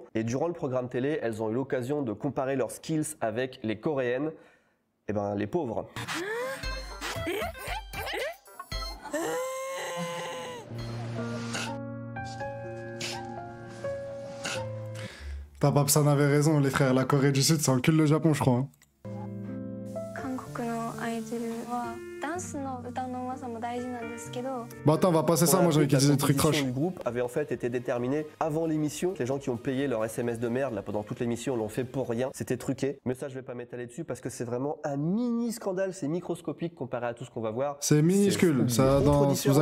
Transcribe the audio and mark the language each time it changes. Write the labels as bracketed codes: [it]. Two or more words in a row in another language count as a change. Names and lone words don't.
[fr] Et durant le programme télé, elles ont eu l'occasion de comparer leurs skills avec les coréennes. Eh ben, les pauvres. Papsan avait raison, les frères. La Corée du Sud, ça encule le Japon, je crois. Hein. [ja] 韓国のアイドルはダンスの歌のうまさも大事なんですけど、 [fr] Bah attends, on va passer ça, moi j'ai envie qu'ils disent des trucs La trash. composition du groupe avait en fait été déterminée avant l'émission. Les gens qui ont payé leur SMS de merde là pendant toute l'émission l'ont fait pour rien. C'était truqué. Mais ça, je vais pas m'étaler dessus parce que c'est vraiment un mini scandale. C'est microscopique comparé à tout ce qu'on va voir. C'est minuscule, ça, Autre dans... vous différence